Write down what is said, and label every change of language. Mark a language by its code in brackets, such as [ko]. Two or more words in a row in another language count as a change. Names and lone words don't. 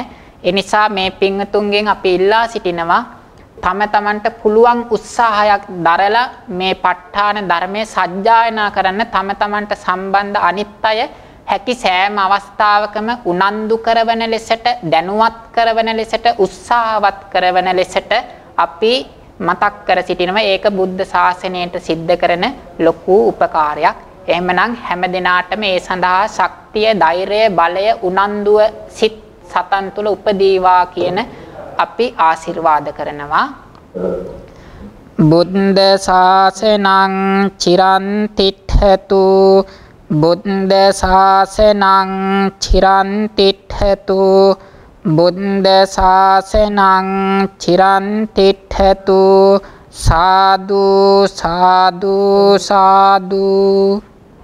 [si] ඒ නිසා මේ පින්වතුන්ගෙන් අපි ඉල්ලා සිටිනවා තම තමන්ට පුළුවන් උත්සාහයක් දරලා මේ ප ဋ ාණ ධර්මයේ සජ්ජායනා කරන්න තම තමන්ට සම්බන්ධ අනිත් අය හැකි සෑම අවස්ථාවකම උනන්දු කරවන ලෙසට දැනුවත් කරවන ලෙසට උත්සාහවත් කරවන ලෙසට අපි මතක් කර සිටිනවා. ඒක බුද්ධ ශාසනයට සිද්ධ කරන ලොකු උපකාරයක්. එහෙමනම් හැම දිනාටම ඒ සඳහා ශක්තිය, ධෛර්යය, බලය, උනන්දුව සිත් සතන් තුල උපදීවා කියන අපි ආශිර්වාද කරනවා. [pi] බුද්ධ ශාසනං චිරන් තිට්ඨතු බුද්ධ ශාසනං චිරන් තිට්ඨතු බුද්ධ ශාසනං චිරන් තිට්ඨතු සාදු සාදු සාදු